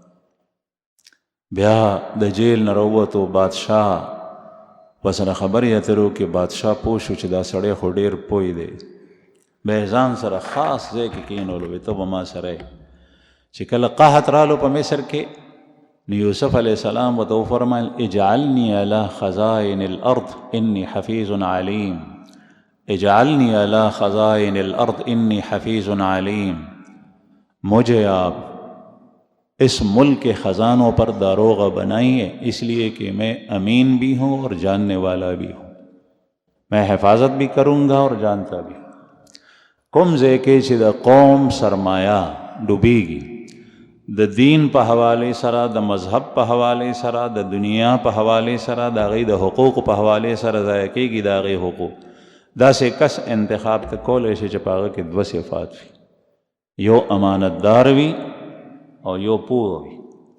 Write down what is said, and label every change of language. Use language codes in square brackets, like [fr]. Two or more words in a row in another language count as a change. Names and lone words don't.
[ps] بیا د جیل نه راووتو، بادشاه ورسره خبرې اترو کې بادشاه پوه شو چې دا سړی خو ډېر پوه دی، بیا ځان سره خاص ځای کې کېنولو، وایي ته به ما سره چې کله قحط رالو په مصر کې، نو یوسف علیہ السلام ورته وفرمایل [ar] اجعلنی علی خزائن الارض انی حفیظ علیم، اجعلنی علی خزائن الارض انی حفیظ علیم، [ur] مجھے آپ اس ملک کے خزانوں پر داروغہ بنائیے، اس لیے کہ میں امین بھی ہوں اور جاننے والا بھی ہوں، میں حفاظت بھی کروں گا اور جانتا بھی. [ps] کوم ځای کې چې د قوم سرمایه ډوبیږي، د دین په حواله سره، د مذهب په حواله سره، د دنیا په حواله سره، د هغې د حقوقو په حواله سره ضایع کېږي د هغې حقوق، داسې کس انتخاب ته کولی شي چې په هغه کې دوه صفات وي، یو امانتدار وي او یو پوه وي.